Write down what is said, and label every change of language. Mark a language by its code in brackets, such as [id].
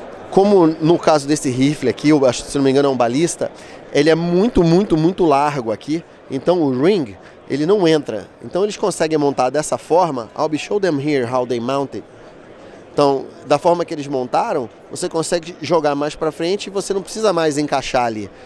[pt] Como no caso desse rifle aqui, eu acho, se não me engano, é um balista, ele é muito largo aqui. Então o ring, ele não entra. Então eles conseguem montar dessa forma. [en] I'll show them here how they mount it. [pt] Então, da forma que eles montaram, você consegue jogar mais para frente e você não precisa mais encaixar ali.